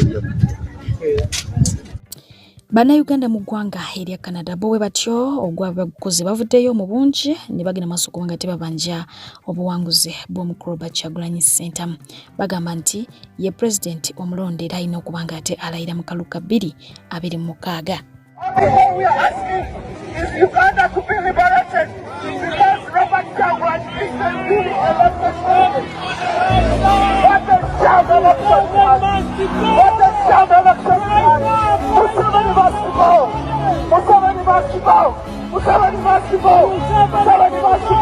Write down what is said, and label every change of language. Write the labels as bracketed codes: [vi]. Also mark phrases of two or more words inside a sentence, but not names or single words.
[lg] Bannayuganda mu ggwanga erya Canada bowe batyo ogwabakozi bavuddeyo mu bungi ne bagenda maaso kubanga tebabanja obuwanguzi bw'omukulu Kyagulanyi Center bagamba nti ye president omulonde era alina okubanga ate alayira mu kaluka 2026. [en] Uganda to be liberated because Robert Kyagulanyi is the newly elected president. What a sham election! What a sham election! Museveni must go! Museveni must go! Museveni must go! Museveni must go!